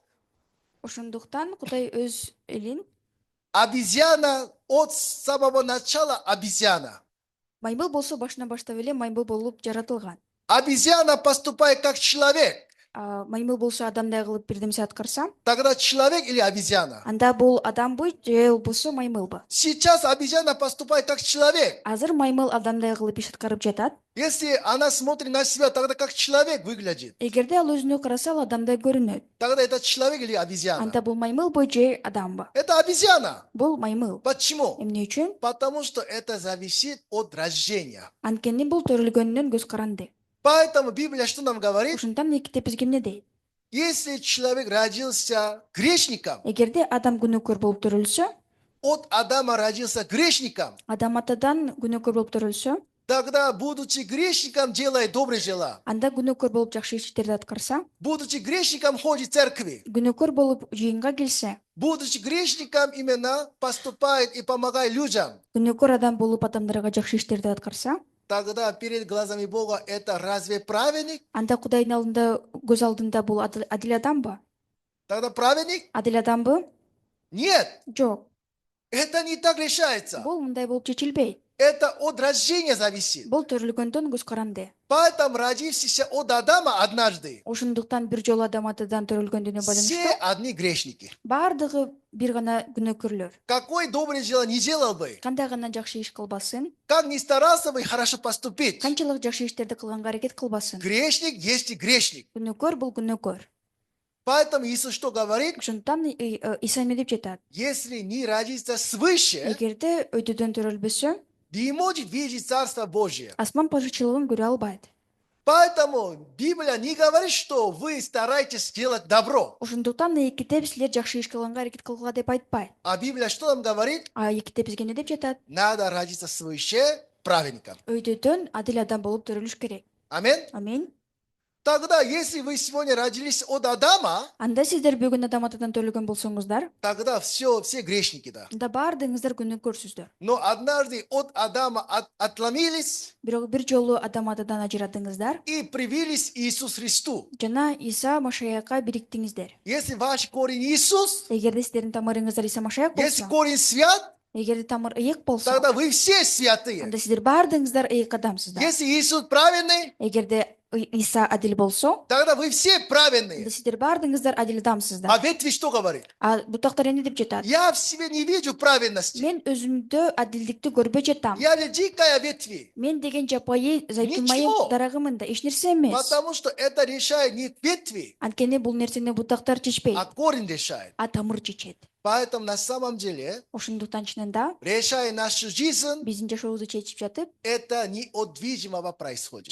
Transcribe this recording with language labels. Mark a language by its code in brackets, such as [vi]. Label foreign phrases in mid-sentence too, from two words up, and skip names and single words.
[ky] Ошондуктан Кудай өз элин [ru] Обезьяна от самого начала обезьяна. [ky] маймыл болсо башынан баштап эле маймыл болуп жаратылган. [ru] Обезьяна поступает как человек. [ky] Маймыл болсо адамдай кылып бир нерсе аткарса, [ru] Тогда человек или обезьяна? [ky] анда бул адамбы же болбосо маймылбы? [ru] Сейчас обезьяна поступает как человек. [ky] Азыр маймыл адамдай кылып иш аткарып жатат. [ru] Если она смотрит на себя, тогда как человек выглядит. [ky] Эгерде ал өзүнө караса, ал адамдай көрүнөт. [ru] Тогда это человек или обезьяна? [ky] Анда бул маймылбы же адамбы? [ru] Это обезьяна. [ky] Бул маймыл. [ru] Почему? [ky] Эмне үчүн? [ru] Потому что это зависит от рождения. [ky] Анткени бул төрөлгөндөн көз каранды. [ru] Поэтому Библия что нам говорит? [ky] Ошондон китеп бизге эмне дейт? [ru] Если человек родился грешником, [ky] Эгерде адам күнөөкөр болуп төрөлсө, [ru] от Адама родился грешником, [ky] адам атадан күнөөкөр болуп төрөлсө, [ru] тогда, будучи грешником, делает добрые дела. [ky] анда күнөөкөр болуп жакшы иштерди аткарса, [ru] Будучи грешником, ходит в церкви. [ky] күнөөкөр болуп жыйынга келсе, [ru] Будучи грешником, именно поступает и помогает людям. [ky] күнөөкөр адам болуп адамдарга жакшы иштерди аткарса, [ru] Тогда перед глазами Бога это разве праведник? [ky] анда Кудайдын алдында, көз алдында бул адил адамбы? [ru] Тогда праведник? [ky] Адил адамбы? [ru] Нет, [ky] Жок. [ru] это не так решается. [ky] Бул мындай болуп чечилбейт. [ru] Это от рождения зависит. [ky] Бул төрөлгөндөн көз каранды. [ru] Поэтому родившийся от Адама однажды, [ky] Ошондуктан бир жолу адам атадан төрөлгөндүнө [ru] все [ky] байланыштуу [ru] одни грешники. [ky] баардыгы бир гана күнөөкөрлөр. [ru] Какое доброе дело не делал бы, [ky] Кандай гана жакшы иш кылбасын, [ru] как не старался бы хорошо поступить. [ky] канчалык жакшы иштерди кылганга аракет кылбасын. [ru] Грешник есть и грешник. [ky] Күнөөкөр бул күнөөкөр. [ru] Поэтому Иисус что говорит? [ky] Ошондуктан Иса эмне деп жатат? [ru] Если не родится свыше, [ky] Эгерде өйдөдөн төрөлбөсө, [ru] не может видеть Царство Божие. [ky] асман пажычылыгын көрө албайт. [ru] Поэтому Библия не говорит, что вы стараетесь делать добро. [ky] Ошондуктан китеп силер жакшы иш кылганга аракет кылгыла деп айтпайт. [ru] А Библия что нам говорит? [ky] Китеп бизге эмне деп жатат? [ru] Надо родиться свыше праведником. [ky] Өйдөдөн адил адам болуп төрөлүш керек. [ru] Аминь. [ky] Аминь. [ru] Тогда, если вы сегодня родились от Адама, [ky] Анда сиздер бүгүн адам атадан төрөлгөн болсоңуздар, [ru] тогда все грешники, да. [ky] анда баардыгыңыздар күнөөкөрсүздөр. [ru] Но однажды от Адама отломились [ky] Бирок бир жолу адам атадан ажыратыңыздар [ru] и привились Иисус Христу. [ky] жана Иса Машаякка бириктиңиздер. [ru] Если ваш корень Иисус, [ky] Эгерде сиздердин тамырыңыздар Иса Машаяк [ru] если [ky] болсо, [ru] корень свят, [ky] эгерде тамыр ыйык болсо, [ru] тогда вы все святые. [ky] анда сиздер баардыгыңыздар ыйык адамсыздар. [ru] Если Иисус праведный, [ky] Эгерде Иса адил болсо, [ru] тогда вы все [ky] анда [ru] праведные. [ky] сиздер баардыгыңыздар адил адамсыздар. [ru] А ветви что говорит? [ky] Бутактар эмне деп жатат? [ru] Я в себе не вижу праведности. [ky] Мен өзүмдө адилдикти көрбөй жатам. [ru] Я же дикая ветви. [ky] Мен деген жапайы зайтун [ru] Ничего. [ky] майы дарагымын да эч нерсе эмес. [ru] Потому что это решает не ветви, [ky] Анткени бул нерсени бутактар чечпейт, [ru] а корень решает. [ky] тамыр чечет. [ru] Поэтому на самом деле, [ky] Ошондуктан чынында [ru] решая нашу жизнь, [ky] биздин жашообузду чечип жатып, [ru] это не от видимого происходит.